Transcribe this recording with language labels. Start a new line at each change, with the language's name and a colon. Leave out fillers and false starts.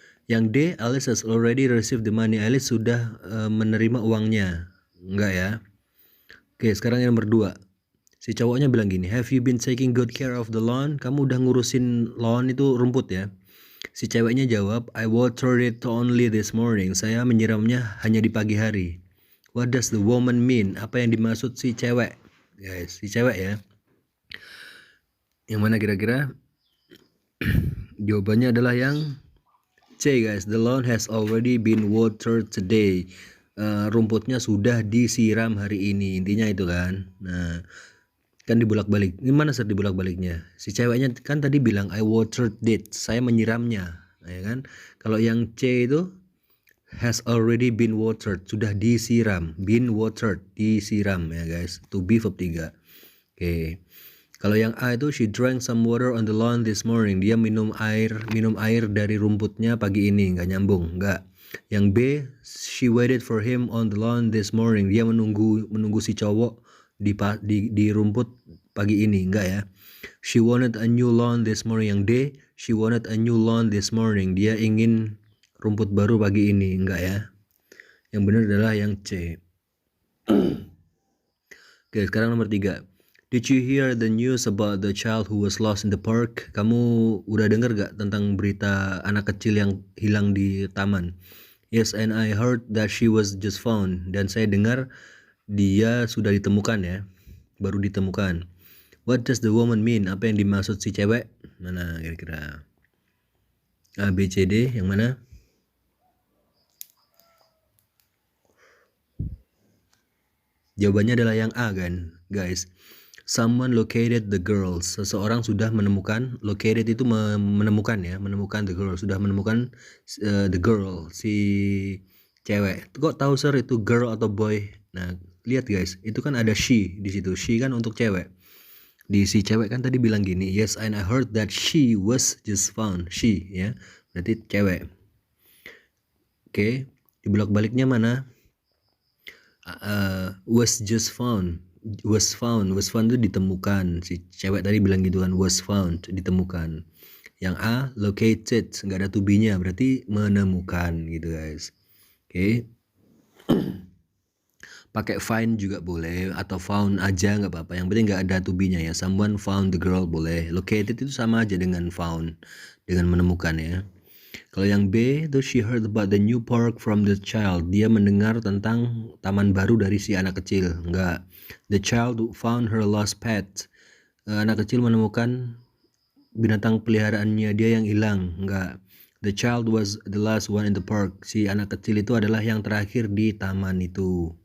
Indonesian: Yang D,
English: Alice has already received the money.
Indonesian: Alice sudah menerima uangnya, enggak ya? Oke, sekarang yang nomor 2. Si cowoknya bilang gini,
English: have you been taking good care of the lawn?
Indonesian: Kamu udah ngurusin lawn itu rumput ya? Si ceweknya jawab,
English: I watered it only this morning.
Indonesian: Saya menyiramnya hanya di pagi hari.
English: What does the woman mean?
Indonesian: Apa yang dimaksud si cewek? Guys, si cewek ya. Yang mana kira-kira? Jawabannya adalah yang C guys.
English: The lawn has already been watered today.
Indonesian: Rumputnya sudah disiram hari ini. Intinya itu kan. Nah, kan dibulak-balik. Ini mana sir dibulak-baliknya? Si ceweknya kan tadi bilang
English: I watered it,
Indonesian: saya menyiramnya, ya kan? Kalau yang C itu
English: has already been watered,
Indonesian: sudah disiram, been watered, disiram ya guys. To be verb 3. Oke. Kalau yang A itu
English: she drank some water on the lawn this morning.
Indonesian: Dia minum air dari rumputnya pagi ini, nggak nyambung, nggak. Yang B,
English: she waited for him on the lawn this morning.
Indonesian: Dia menunggu si cowok di rumput pagi ini, enggak ya.
English: She wanted a new lawn this morning.
Indonesian: Yang D,
English: she wanted a new lawn this morning.
Indonesian: Dia ingin rumput baru pagi ini, enggak ya. Yang benar adalah yang C. Oke, sekarang nomor 3.
English: Did you hear the news about the child who was lost in the park?
Indonesian: Kamu udah dengar gak tentang berita anak kecil yang hilang di taman?
English: Yes, and I heard that she was just found.
Indonesian: Dan saya dengar dia sudah ditemukan ya, baru ditemukan.
English: What does the woman mean?
Indonesian: Apa yang dimaksud si cewek? Mana kira-kira? A, B, C, D, yang mana? Jawabannya adalah yang A kan, guys.
English: Someone located the girls.
Indonesian: Seseorang sudah menemukan, located itu menemukan ya, menemukan the girl, sudah menemukan the girl, si cewek. Kok tahu sir itu girl atau boy? Nah, lihat guys, itu kan ada she di situ. She kan untuk cewek. Di si cewek kan tadi bilang gini,
English: yes, and I heard that she was just found.
Indonesian: She ya, berarti cewek. Oke, di bolak-baliknya mana?
English: Was just found. Was found
Indonesian: itu ditemukan. Si cewek tadi bilang gitu kan, was found, ditemukan. Yang A, located, nggak ada to be-nya, berarti menemukan gitu guys. Oke. Pakai find juga boleh, atau found aja nggak apa-apa, yang penting nggak ada to be-nya ya.
English: Someone found the girl boleh.
Indonesian: Located itu sama aja dengan found, dengan menemukan ya. Kalau yang B itu
English: she heard about the new park from the child.
Indonesian: Dia mendengar tentang taman baru dari si anak kecil. Enggak.
English: The child found her lost pet.
Indonesian: Anak kecil menemukan binatang peliharaannya dia yang hilang. Enggak.
English: The child was the last one in the park.
Indonesian: Si anak kecil itu adalah yang terakhir di taman itu.